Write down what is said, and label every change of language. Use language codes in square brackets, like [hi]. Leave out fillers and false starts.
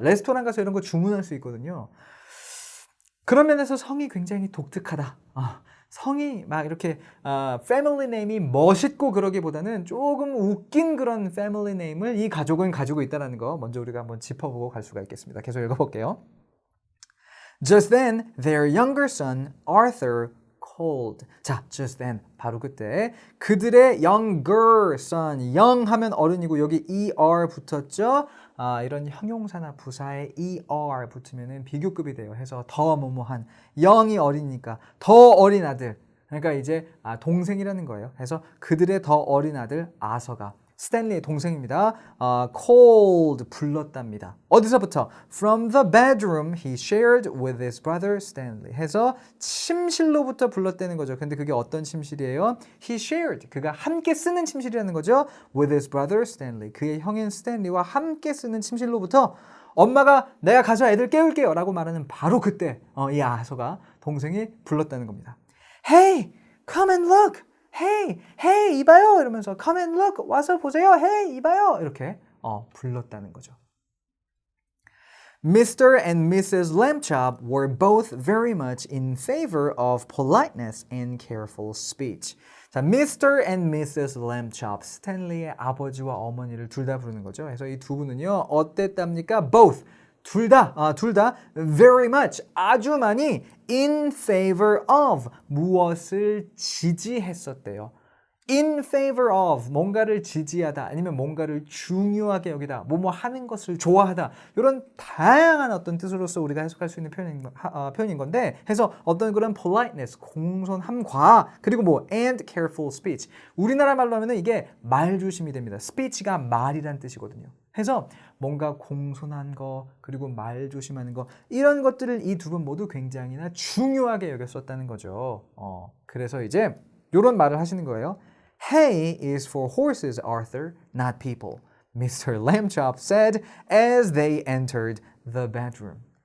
[ko] 레스토랑 가서 이런 거 주문할 수 있거든요. 그런 면에서 성이 굉장히 독특하다. 성이 막 이렇게 패밀리 네임이 멋있고 그러기보다는 조금 웃긴 그런 패밀리 네임을 이 가족은 가지고 있다는 거 먼저 우리가 한번 짚어보고 갈 수가 있겠습니다. 계속 읽어볼게요. [en] Just then, their younger son, Arthur, called. [ko] 자, [en] just then, [ko] 바로 그때 그들의 [en] younger son, [ko] young 하면 어른이고 여기 er 붙었죠? 이런 형용사나 부사에 er 붙으면 비교급이 돼요. 해서 더 뭐뭐한, young이 어리니까 더 어린 아들. 그러니까 이제 동생이라는 거예요. 해서 그들의 더 어린 아들 아서가 스탠리의 동생입니다. called 불렀답니다. 어디서부터? [en] From the bedroom he shared with his brother Stanley. [ko] 해서 침실로부터 불렀다는 거죠. 근데 그게 어떤 침실이에요? [en] He shared. [ko] 그가 함께 쓰는 침실이라는 거죠. [en] With his brother Stanley. [ko] 그의 형인 스탠리와 함께 쓰는 침실로부터 엄마가 내가 가서 애들 깨울게요 라고 말하는 바로 그때 이 아서가 동생이 불렀다는 겁니다. [en] Hey, come and look. Hey, [ko] 이봐요 이러면서 [en] come and look [ko] 와서 보세요. Hey, 이봐요 이렇게 불렀다는 거죠. [en] Mr. and Mrs. Lambchop were both very much in favor of politeness and careful speech. 자, Mr. and Mrs. [ko] Lambchop, 스탠리의 아버지와 어머니를 둘 다 부르는 거죠. 그래서 이 두 분은요 어땠답니까? Both. 둘 다 [en] very much, [ko] 아주 많이 [en] in favor of, [ko] 무엇을 지지했었대요. [en] in favor of, [ko] 뭔가를 지지하다, 아니면 뭔가를 중요하게 여기다, 뭐뭐 하는 것을 좋아하다, 이런 다양한 어떤 뜻으로서 우리가 해석할 수 있는 표현인 건데, 해서 어떤 그런 politeness, 공손함과, 그리고 뭐 [en] and careful speech, [ko] 우리나라 말로 하면은 이게 말조심이 됩니다. speech가 말이란 뜻이거든요. 해서 뭔가 공손한 거 그리고 말 조심하는 거 이런 것들을 이 두 분 모두 굉장히나 중요하게 여겼었다는 거죠. 그래서 이제 이런 말을 하시는 거예요. [en] Hay is for horses, Arthur, not people. Mr. Lambchop said as they entered the bedroom.